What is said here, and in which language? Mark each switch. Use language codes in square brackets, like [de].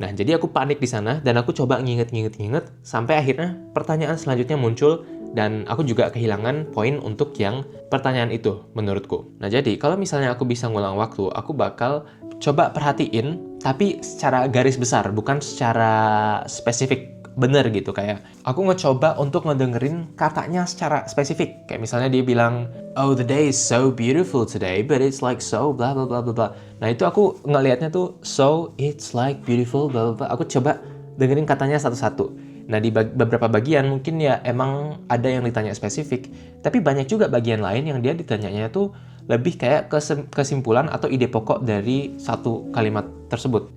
[id] Nah, jadi aku panik di sana dan aku coba nginget sampai akhirnya pertanyaan selanjutnya muncul dan aku juga kehilangan poin untuk yang pertanyaan itu menurutku. Nah, jadi kalau misalnya aku bisa ngulang waktu, aku bakal coba perhatiin tapi secara garis besar, bukan secara spesifik bener gitu. Kayak aku ngecoba untuk ngedengerin katanya secara spesifik. Kayak misalnya dia bilang, [en] "Oh, the day is so beautiful today, but it's like so blah blah blah blah blah." [id] Nah, itu aku ngelihatnya tuh [en] so it's like beautiful blah blah blah. [id] Aku coba dengerin katanya satu-satu. Nah, di beberapa bagian mungkin ya emang ada yang ditanya spesifik, tapi banyak juga bagian lain yang dia ditanyanya tuh lebih kayak kesimpulan atau ide pokok dari satu kalimat tersebut.